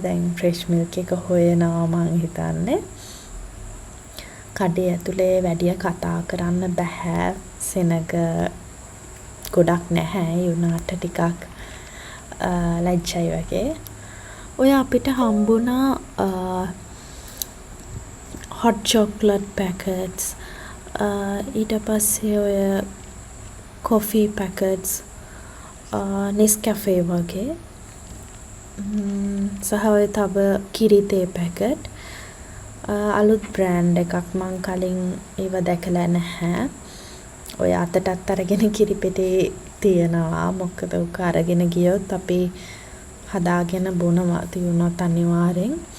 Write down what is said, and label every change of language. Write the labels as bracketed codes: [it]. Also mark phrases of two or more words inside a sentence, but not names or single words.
[si] දැන් [en] fresh milk [si] එක හොයනවා මං හිතන්නේ. කඩේ ඇතුලේ වැඩිය කතා කරන්න බෑ. සෙනග ගොඩක් නැහැ. ඒ වුණාට ටිකක් ලැජ්ජයි වගේ. ඔය අපිට හම්බුණා [en] hot chocolate packets. [si] ඊට පස්සේ ඔය [en] coffee packets, [si] Nescafe වගේ. සහ ඔය තව කිරි තේ පැකට්. අලුත් බ්‍රෑන්ඩ් එකක් මං කලින් ඒව දැකලා නැහැ. ඔය අතටත් අරගෙන කිරි පෙටේ තියෙනවා. මොකද උක අරගෙන ගියොත් අපි හදාගෙන බොනවා තියුණොත් අනිවාර්යෙන්.